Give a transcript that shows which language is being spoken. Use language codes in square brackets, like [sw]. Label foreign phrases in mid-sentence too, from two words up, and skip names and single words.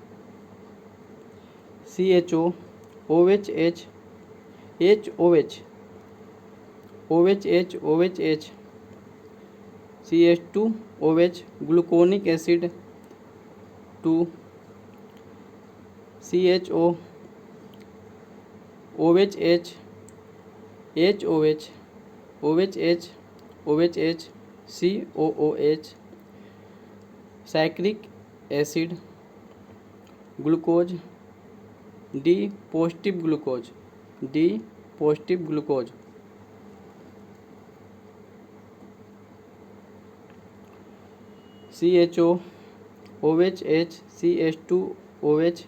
[en] CHO, OHH, HOH, OHH, OHH, CH2, OH. Gluconic acid 2, CHO, OHH, HOH, OHH, OHH, COOH. Cyclic acid glucose D positive glucose CHO, OHH, CH2, OH.